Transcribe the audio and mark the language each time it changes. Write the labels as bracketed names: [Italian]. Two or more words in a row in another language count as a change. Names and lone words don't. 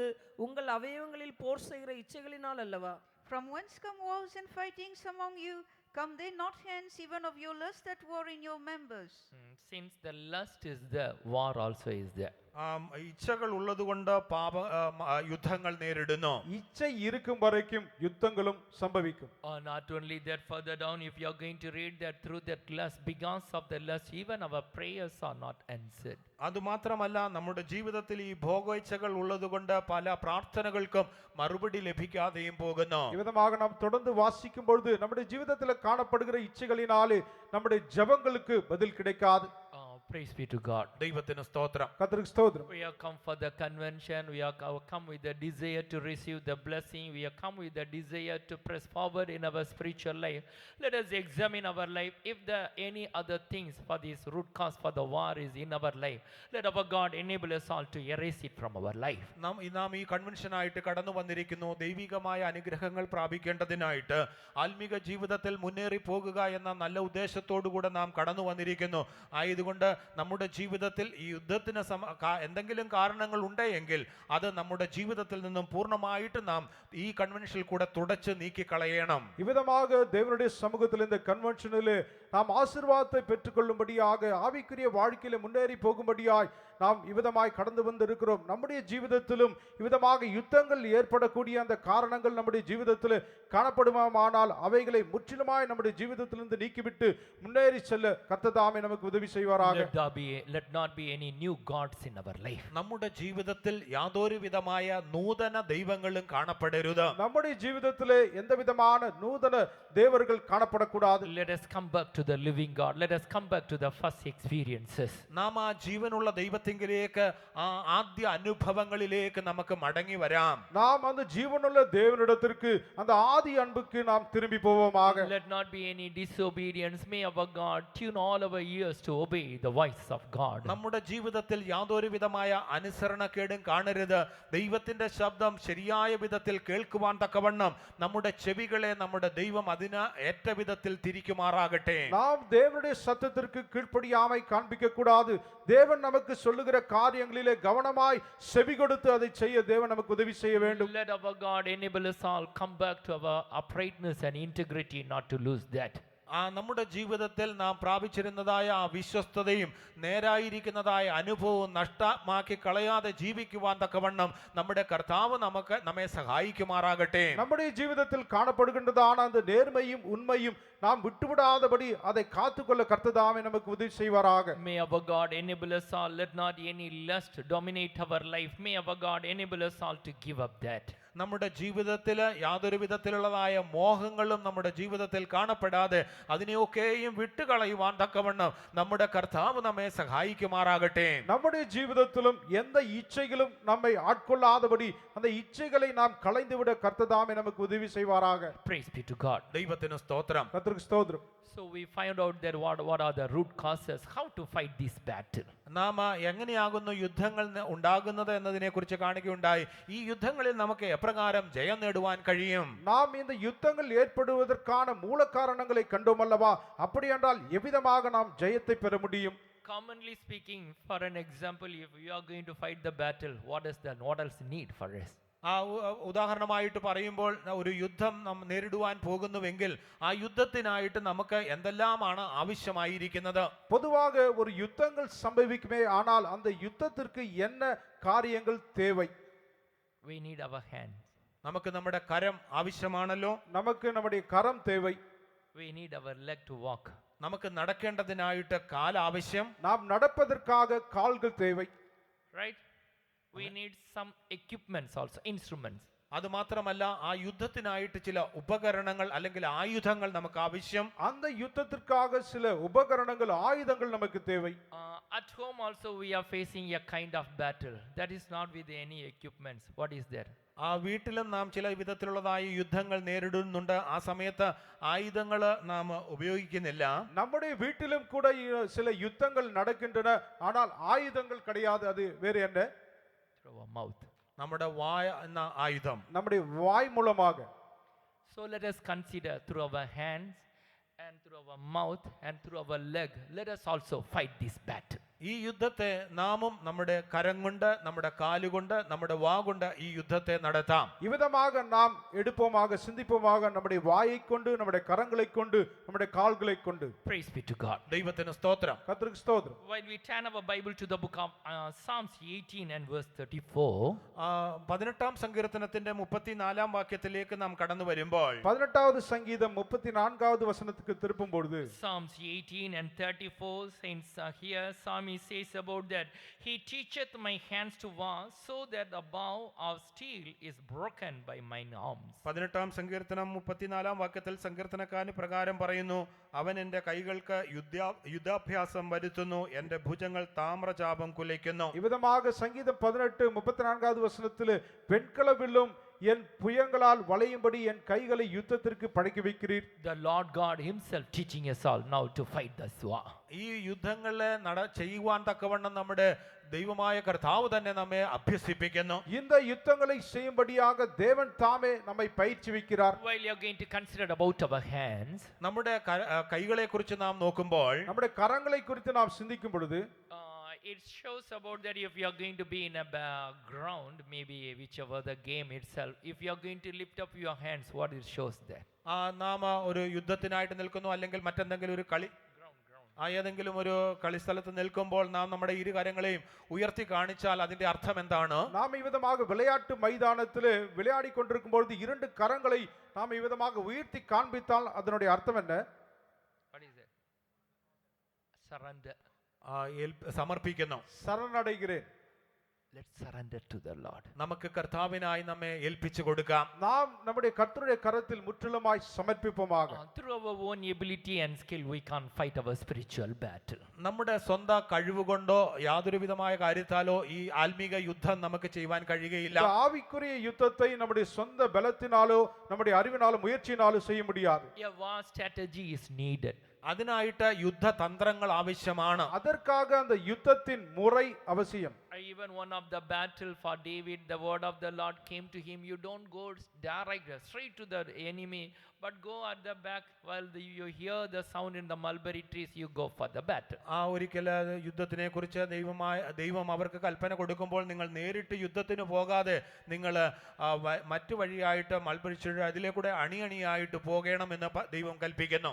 [Tamil] உங்கள் அவயவங்களில் போர் செய்கிற இச்சைகளினால் அல்லவா? [English] From whence come wars and fightings among you? Come they not hence even of your lust that war in your members? Since the lust is there, war also is there. [Malayalam] ഇച്ഛകൾ ഉള്ളതുകൊണ്ട് യുദ്ധങ്ങൾ നേരിടുന്നു. [Tamil] இச்சை இருக்கும் வரைக்கும் யுத்தங்களும் சம்பவிக்கும். [English] Not only that, further down if you are going to read that through that lust, because of the lust even our prayers are not answered. [Malayalam] അതുമാത്രമല്ല നമ്മുടെ ജീവിതത്തിൽ ഈ ഭോഗേച്ഛകൾ ഉള്ളതുകൊണ്ട് പല പ്രാർത്ഥനകൾക്കും മറുപടി ലഭിക്കാതെയും പോകുന്നു. [Tamil] இவ்விதமாக நாம் தொடர்ந்து வாசிக்கும் பொழுது நம்முடைய ஜீவிதத்தில் காணப்படுகிற இச்சைகளினாலே நம்முடைய ஜெபங்களுக்கு பதில் கிடைக்காது. [English] Praise be to God. [Malayalam] ദൈവത്തിന് സ്തോത്രം. [Tamil] கர்த்தருக்கு ஸ்தோத்திரம். [English] We have come for the convention. We have come with the desire to receive the blessing. We have come with the desire to press forward in our spiritual life. Let us examine our life. If there are any other things for this root cause for the war is in our life, let our God enable us all to erase it from our life. [Malayalam] നാം ഈ കൺവെൻഷനായിട്ട് കടന്നു വന്നിരിക്കുന്നു ദൈവികമായ അനുഗ്രഹങ്ങൾ പ്രാപിക്കേണ്ടതിനായിട്ട്, ആത്മീക ജീവിതത്തിൽ മുന്നേറി പോകുക എന്ന നല്ല ഉദ്ദേശത്തോടുകൂടെ നാം കടന്നു വന്നിരിക്കുന്നു. ആയതുകൊണ്ട് നമ്മുടെ ജീവിതത്തിൽ ഈ യുദ്ധത്തിന് എന്തെങ്കിലും കാരണങ്ങൾ ഉണ്ടെങ്കിൽ അത് നമ്മുടെ ജീവിതത്തിൽ നിന്നും പൂർണ്ണമായിട്ട് നാം ഈ കൺവെൻഷനിൽ കൂടെ തുടച്ച് നീക്കിക്കളയണം. [Tamil] இவ்விதமாக தேவனுடைய சமூகத்தில் இந்த கன்வென்ஷனிலே நாம் ஆசீர்வாதத்தை பெற்றுக்கொள்ளும்படியாக ஆவிக்குரிய வாழ்க்கையில முன்னேறி போகும்படியாய் நாம் இவ்விதமாய் கடந்து வந்திருக்கிறோம். நம்முடைய ஜீவிதத்திலும் இவ்விதமாக யுத்தங்கள் ஏற்படக்கூடிய அந்த காரணங்கள் நம்முடைய ஜீவிதத்தில் காணப்படுமானால் அவைகளை முற்றிலுமாய் நம்முடைய ஜீவிதத்திலிருந்து நீக்கிவிட்டு முன்னேறி செல்ல கர்த்தர் நமக்கு உதவி செய்வாராக. [English] Let not be any new gods in our life. [Malayalam] നമ്മുടെ ജീവിതത്തിൽ യാതൊരു വിധമായ നൂതന ദൈവങ്ങളും കാണപ്പെടരുത്. [Tamil] நம்முடைய ஜீவிதத்திலே எந்த விதமான நூதன தேவர்கள் காணப்படக்கூடாது. [English] Let us come back to the living God. Let us come back to the first experiences. [Malayalam] നാം ആ ജീവനുള്ള ദൈവത്തിങ്കിലേക്ക് ആ ആദ്യ അനുഭവങ്ങളിലേക്ക് നമുക്ക് മടങ്ങി വരാം. [Tamil] நாம் அந்த ஜீவனுள்ள தேவனிடத்திற்கு அந்த ஆதி அன்புக்கு நாம் திரும்பி போவோமாக. [English] Let not be any disobedience. May our God tune all our ears to obey the voice of God. [Malayalam] നമ്മുടെ ജീവിതത്തിൽ യാതൊരു വിധമായ അനുസരണക്കേടും കാണരുത്. ദൈവത്തിന്റെ ശബ്ദം ശരിയായ വിധത്തിൽ കേൾക്കുവാൻ തക്കവണ്ണം നമ്മുടെ ചെവികളെ നമ്മുടെ ദൈവം അതിന് ഏറ്റ വിധത്തിൽ തിരിക്കുമാറാകട്ടെ. [Tamil] நாம் தேவனுடைய சத்தத்திற்கு கீழ்ப்படியாமை காண்பிக்க கூடாது. தேவன் நமக்கு சொல்லுகிற காரியங்களிலே கவனமாய் செவி கொடுத்து அதை செய்ய தேவன் நமக்கு உதவி செய்ய வேண்டும். [English] Let our God enable us all come back to our uprightness and integrity, not to lose that. [Malayalam] നമ്മുടെ ജീവിതത്തിൽ നാം പ്രാപിച്ചിരുന്നതായ ആ വിശ്വസ്തതയും നേരായിരിക്കുന്നതായ അനുഭവവും നഷ്ടമാക്കി കളയാതെ ജീവിക്കുവാൻ തക്കവണ്ണം നമ്മുടെ കർത്താവ് നമ്മെ സഹായിക്കുമാറാകട്ടെ. [Tamil] நம்முடைய ஜீவிதத்தில் காணப்படுகின்றதான அந்த நேர்மையும் உண்மையும் நாம் விட்டுவிடாதபடி அதை காத்துக்கொள்ள கர்த்தர் நமக்கு உதவி செய்வாராக. [English] May our God enable us all. Let not any lust dominate our life. May our God enable us all to give up that. [Malayalam] നമ്മുടെ ജീവിതത്തിൽ യാതൊരു വിധത്തിലുള്ളതായ മോഹങ്ങളും നമ്മുടെ ജീവിതത്തിൽ കാണപ്പെടാതെ അതിനെയൊക്കെയും വിട്ടുകളയുവാൻ തക്കവണ്ണം നമ്മുടെ കർത്താവ് നമ്മെ സഹായിക്കുമാറാകട്ടെ. [Tamil] நம்முடைய ஜீவிதத்திலும் எந்த இச்சைகளும் நம்மை ஆட்கொள்ளாதபடி அந்த இச்சைகளை நாம் களைந்துவிட கர்த்தர் நமக்கு உதவி செய்வாராக. [English] Praise be to God. [Malayalam] ദൈവത്തിന് സ്തോത്രം. [Tamil] கர்த்தருக்கு ஸ்தோத்திரம். [English] So we find out that what are the root causes, how to fight this battle. [Malayalam] നാം എങ്ങനെയാകുന്നു യുദ്ധങ്ങൾ ഉണ്ടാകുന്നത് എന്നതിനെ കുറിച്ച് കാണുകയുണ്ടായി. ഈ യുദ്ധങ്ങളിൽ നമുക്ക് എപ്രകാരം ജയം നേടുവാൻ കഴിയും? [Tamil] நாம் இந்த யுத்தங்கள் ஏற்படுவதற்கான மூல காரணங்களை கண்டோம் அல்லவா? அப்படி என்றால் எவ்விதமாக நாம் ஜெயத்தை பெற முடியும்? [English] Commonly speaking, for an example, if we are going to fight the battle, what else need for us? [Malayalam] ഉദാഹരണമായിട്ട് പറയുമ്പോൾ ഒരു യുദ്ധം നാം നേരിടുവാൻ പോകുന്നുവെങ്കിൽ ആ യുദ്ധത്തിനായിട്ട് നമുക്ക് എന്തെല്ലാമാണ് ആവശ്യമായിരിക്കുന്നത്? [Tamil] பொதுவாக ஒரு யுத்தங்கள் சம்பவிக்குமே, ஆனால் அந்த யுத்தத்திற்கு என்ன காரியங்கள் தேவை? [English] We need our hands. [Malayalam] നമുക്ക് നമ്മുടെ കരം ആവശ്യമാണല്ലോ. [Tamil] நமக்கு நம்முடைய கரம் தேவை. [English] We need our leg to walk. [Malayalam] നമുക്ക് നടക്കേണ്ടതിനായിട്ട് കാൽ ആവശ്യം. [Tamil] நாம் நடப்பதற்காக கால்கள் தேவை. [English] Right? We need some equipments also, instruments. [Malayalam] അത് മാത്രമല്ല ആ യുദ്ധത്തിനായിട്ട് ചില ഉപകരണങ്ങൾ അല്ലെങ്കിൽ ആയുധങ്ങൾ നമുക്ക് ആവശ്യം. [Tamil] அந்த யுத்தத்திற்காக சில உபகரணங்கள் ஆயுதங்கள் நமக்கு தேவை. [English] At home also we are facing a kind of battle that is not with any equipments. What is there? [Malayalam] ആ വീട്ടിലും നാം ചില വിധത്തിലുള്ളതായ യുദ്ധങ്ങൾ നേരിടുന്നുണ്ട്. ആ സമയത്ത് ആയുധങ്ങൾ നാം ഉപയോഗിക്കുന്നില്ല. [Tamil] நம்முடைய வீட்டிலும் கூட சில யுத்தங்கள் நடக்கின்றன, ஆனால் ஆயுதங்கள் கிடையாது. அது வேறு என்ன? [English] Through our mouth. [Malayalam] നമ്മുടെ വായ എന്ന ആയുധം. [Tamil] நம்முடைய வாய் மூலமாக. [English] So let us consider through our hands and through our mouth and through our leg, let us also fight this battle. [Malayalam] ഈ യുദ്ധത്തെ നാമും നമ്മുടെ കരം കൊണ്ട് നമ്മുടെ കാലുകൊണ്ട് നമ്മുടെ വാ കൊണ്ട് ഈ യുദ്ധത്തെ നടത്താം. [Tamil] இவ்விதமாக நாம் எடுப்போமாக, சிந்திப்போமாக, நம்முடைய வாயை கொண்டு, நம்முடைய கரங்களை கொண்டு, நம்முடைய கால்களை கொண்டு. [English] Praise be to God. [Malayalam] ദൈവത്തിന് സ്തോത്രം. [Tamil] கர்த்தருக்கு ஸ்தோத்திரம். [English] While we turn our Bible to the book of Psalms 18 and verse 34, [Malayalam] 18-ാം സങ്കീർത്തനത്തിന്റെ 34-ാം വാക്യത്തിലേക്ക് നാം കടന്നു വരുമ്പോൾ [Tamil] 18வது சங்கீதம் 34வது வசனத்துக்கு திருப்பும் பொழுது [English] Psalms 18 and 34 saints here Psalmist says about that, he teacheth my hands to war, so that the bow of steel is broken by mine arms. [Malayalam] 18-ാം സങ്കീർത്തനം 34-ാം വാക്യത്തിൽ സങ്കീർത്തനക്കാരൻ പ്രകാരം പറയുന്നു, അവൻ എൻ്റെ കൈകൾക്ക് യുദ്ധാഭ്യാസം വരുത്തുന്നു, എൻ്റെ ഭുജങ്ങൾ താമ്രചാപം കുലയ്ക്കുന്നു. [Tamil] இவ்விதமாக சங்கீதம் 18 34வது வசனத்தில் வெண்கலவில்லும் என் புயங்களால் வளையும்படி என் கைகளை யுத்தத்திற்கு பழக்கி வைக்கிறீர். [English] The Lord God himself teaching us all now to fight this war. [Malayalam] ഈ യുദ്ധങ്ങളെ ചെയ്യുവാൻ തക്കവണ്ണം നമ്മുടെ ദൈവമായ കർത്താവ് തന്നെ നമ്മെ അഭ്യസിപ്പിക്കുന്നു. [Tamil] இந்த யுத்தங்களை செய்யும்படியாக தேவன் தாமே நம்மை பயிற்சிவிக்கிறார். [English] While you are going to consider about our hands, [Malayalam] നമ്മുടെ കൈകളെ കുറിച്ച് നാം നോക്കുമ്പോൾ, [Tamil] நம்முடைய கரங்களை குறித்து நாம் சிந்திக்கும் பொழுது [English] it shows about that if you are going to be in a ground, maybe whichever the game itself, if you are going to lift up your hands, what it shows there? [Malayalam] നാം ഒരു യുദ്ധത്തിനായിട്ട് നിൽക്കുന്നു അല്ലെങ്കിൽ മറ്റെന്തെങ്കിലും ഒരു കളി ഏതെങ്കിലും ഒരു കളിസ്ഥലത്ത് നിൽക്കുമ്പോൾ നാം നമ്മുടെ ഇരു കരങ്ങളെയും ഉയർത്തി കാണിച്ചാൽ അതിന്റെ അർത്ഥം എന്താണ്? [Tamil] நாம் இவ்விதமாக விளையாட்டு மைதானத்திலே விளையாடி கொண்டிருக்கும் பொழுது இரண்டு கரங்களை நாம் இவ்விதமாக உயர்த்தி காண்பித்தால் அதனுடைய அர்த்தம் என்ன? [English] What is it? Surrender. [Malayalam] സമർപ്പിക്കുന്നു. [Tamil] சரணடைகிறேன். [English] Let's surrender to the Lord. [Malayalam] നമുക്ക് കർത്താവിനായി നമ്മെ ഏൽപ്പിച്ചു കൊടുക്കാം. [Tamil] நாம் நம்முடைய கர்த்தருடைய கரத்தில் முற்றிலுமாய் சமர்ப்பிப்போமாக. [English] Through our own ability and skill, we can't fight our spiritual battle. [Malayalam] നമ്മുടെ സ്വന്തം കഴിവുകൊണ്ടോ യാതൊരു വിധമായ കാര്യത്താലോ ഈ ആത്മീക യുദ്ധം നമുക്ക് ചെയ്യുവാൻ കഴിയുകയില്ല. [Tamil] இந்த ஆவிக்குரிய யுத்தத்தை நம்முடைய சொந்த பலத்தினாலோ நம்முடைய அறிவினாலோ முயற்சியினாலோ செய்ய முடியாது. [English] A war strategy is needed. [Malayalam] അതിനായിട്ട് യുദ്ധതന്ത്രങ്ങൾ ആവശ്യമാണ്. [Tamil] அதற்காக அந்த யுத்தத்தின் முறை அவசியம். [English] Even one of the battle for David, the word of the Lord came to him. You don't go direct straight to the enemy, but go at the back while you hear the sound in the mulberry trees. You go for the battle. [Malayalam] ഒരിക്കൽ യുദ്ധത്തിനെ കുറിച്ച് ദൈവം അവർക്ക് കൽപ്പന കൊടുക്കുമ്പോൾ നിങ്ങൾ നേരിട്ട് യുദ്ധത്തിന് പോകാതെ നിങ്ങൾ മറ്റു വഴിയായിട്ട് മൽബരിച്ചെടി അതിലേക്കൂടെ അണിയണിയായിട്ട് പോകണമെന്ന് ദൈവം കൽപ്പിക്കുന്നു.